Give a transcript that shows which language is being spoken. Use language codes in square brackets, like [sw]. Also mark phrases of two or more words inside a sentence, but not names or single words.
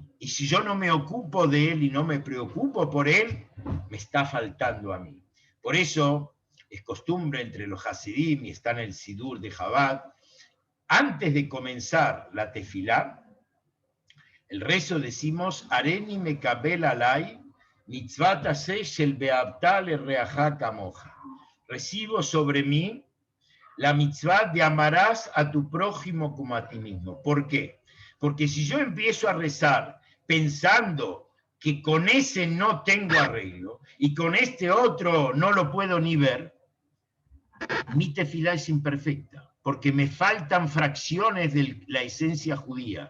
[es] Y si yo no me ocupo de él y no me preocupo por él, me está faltando a mí. Por eso es costumbre entre los hasidim, y está en el Sidur de Chabad, antes de comenzar la tefilá, el rezo decimos, [he] הריני מקבל עלי מצוות עשה של ואהבת לרעך כמוך. [es] Recibo sobre mí la mitzvah de amarás a tu prójimo como a ti mismo. ¿Por qué? Porque si yo empiezo a rezar pensando que con ese no tengo arreglo y con este otro no lo puedo ni ver, mi tefilá es imperfecta, porque me faltan fracciones de la esencia judía.